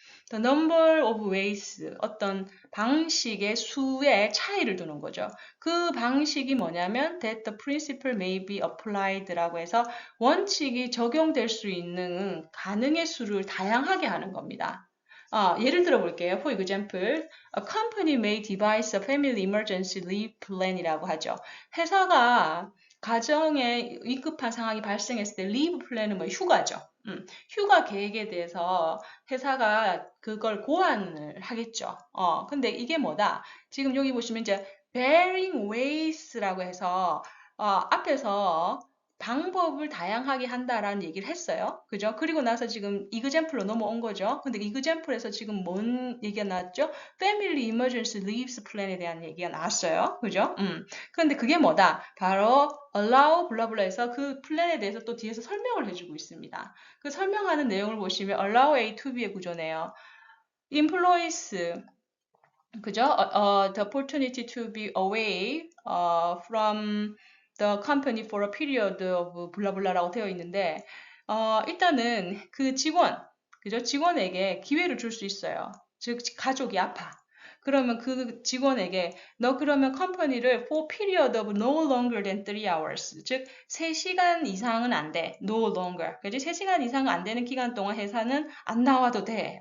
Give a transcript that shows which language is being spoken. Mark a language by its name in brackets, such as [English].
[English] The number of ways [Korean] 어떤 방식의 수의 차이를 두는 거죠. 그 방식이 뭐냐면 [English] that the principle may be applied [Korean] 라고 해서 원칙이 적용될 수 있는 가능의 수를 다양하게 하는 겁니다. 예를 들어 볼게요. [English] For example, a company may devise a family emergency leave plan이라고 하죠. [Korean] 회사가 가정에 위급한 상황이 발생했을 때 리브 플랜은 뭐 휴가죠. 휴가 계획에 대해서 회사가 그걸 고안을 하겠죠. 근데 이게 뭐다? 지금 여기 보시면 이제 varying ways라고 해서 앞에서 방법을 다양하게 한다라는 얘기를 했어요. 그죠? 그리고 나서 지금 example로 넘어온 거죠. 근데 example에서 지금 뭔 얘기가 나왔죠? Family Emergency Leaves Plan에 대한 얘기가 나왔어요. 그죠? 근데 그게 뭐다? 바로 allow 블라블라해서 그 플랜에 대해서 또 뒤에서 설명을 해주고 있습니다. 그 설명하는 내용을 보시면 allow A to B의 구조네요. Employees 그죠? [English] The opportunity to be away from the company for a period of 블라블라라고 [Korean] 되어 있는데 일단은 그 직원, 그죠? 직원에게 기회를 줄 수 있어요. 즉 가족이 아파. 그러면 그 직원에게 너 그러면 컴퍼니를 [English] for period of no longer than 3 hours [Korean] 즉 3시간 이상은 안 돼. no longer. 그지? 3시간 이상은 안 되는 기간 동안 회사는 안 나와도 돼.